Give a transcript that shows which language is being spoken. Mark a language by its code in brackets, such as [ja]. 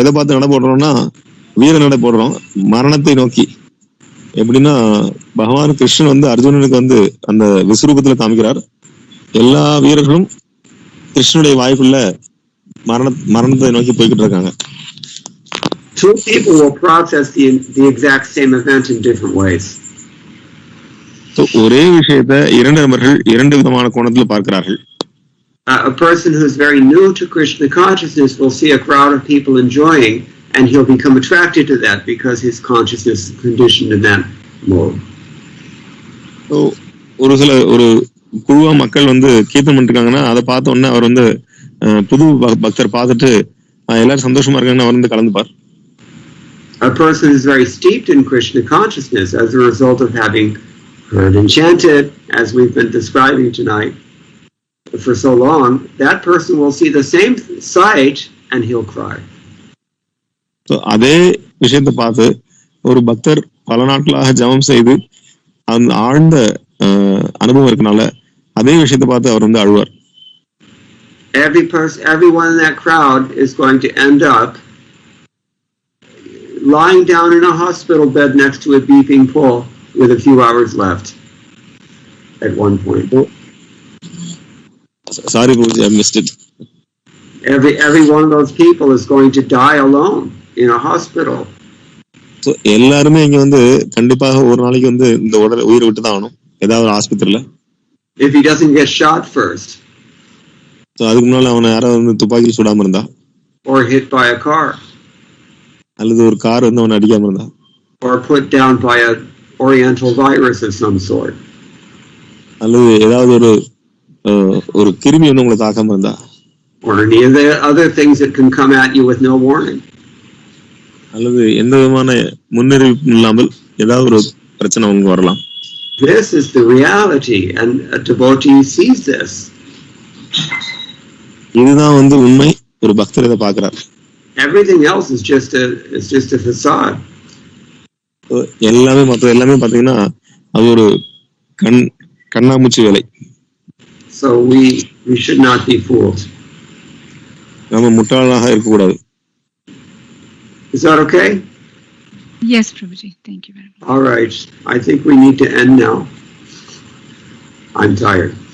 [ta] எதை பார்த்து நட போடுறோம்னா வீர நடை போடுறோம், மரணத்தை நோக்கி. எப்படின்னா பகவான் கிருஷ்ணன் வந்து அர்ஜுனனுக்கு வந்து அந்த விஸ்வரூபத்துல காமிக்கிறார். எல்லா வீரர்களும் கிருஷ்ணனுடைய வாய்ப்புள்ள மரணத்தை நோக்கி போய்கிட்டு இருக்காங்க. [en] Two people will process the exact same event in different ways. [ta] ஒரே விஷயத்தை 2 நபர்கள் 2 விதமான கோணத்துல பார்க்கிறார்கள். [en] A person who is very new to Krishna consciousness will see a crowd of people enjoying, and he'll become attracted to that because his consciousness is conditioned in that mode. [ta] So ஒரு குழுவா மக்கள் வந்து கீர்த்தனம் பண்ணிருக்காங்கன்னா அதை பார்த்த உடனே அவர் வந்து புது பக்தர் பார்த்துட்டு எல்லாரும் சந்தோஷமா இருக்காங்கன்னா அவர் வந்து கலந்துப்பார். [en] A person is very steeped in Krishna consciousness as a result of having heard and chanted, as we've been describing tonight for so long. That person will see the same sight and he'll cry. [ta] So அதே விஷயத்தை பார்த்து ஒரு பக்தர் பல நாட்களாக ஜபம் செய்து அந்த ஆழ்ந்த அனுபவம் இருக்கனால அதே விஷயத்தை பார்த்து அவர் வந்து அழுவார். [en] Everyone in that crowd is going to end up lying down in a hospital bed next to a beeping pole with a few hours left at one point. Sorry, Prabhuji, I missed it. Every one of those people is going to die alone in a hospital. [ta] So எல்லாருமே இங்க வந்து கண்டிப்பாக ஒரு நாளைக்கு வந்து இந்த உயிரை விட்டு தான் ஆகணும் ஏதாவது ஆஸ்பத்திரியில. [en] If he doesn't get shot first. [ta] So அதுக்கு முன்னால அவனை யாராவது வந்து துப்பாக்கி சுடாம இருந்தா, [en] or hit by a car, [ta] அல்லது ஒரு கார் வந்து அவனை அடிக்காம இருந்தா, [en] or put down by a oriental virus of some sort, [ta] அல்லது ஏதாவது ஒரு கிருமி வந்து உங்களை தாக்காம இருந்தா, [en] or any of the other things that can come at you with no warning. [ta] அல்லது எந்த விதமான முன்னறிவிப்பும் இல்லாமல் ஏதாவது ஒரு பிரச்சனை அவங்க வரலாம். [en] This is the reality, and a devotee sees this. [ta] இதுதான் வந்து உண்மை. ஒரு பக்தர் இதை பார்க்கிறார். [en] Everything else is just a facade. [ta] எல்லாமே பாத்தீங்கன்னா அது ஒரு கண்ணாமூச்சி வேலை. [en] So we should not be fooled. [ta] நம்ம முட்டாளாக இருக்கக்கூடாது. [en] Is that okay? Yes, Prabhuji. Thank you very much. All right. I think we need to end now. I'm tired.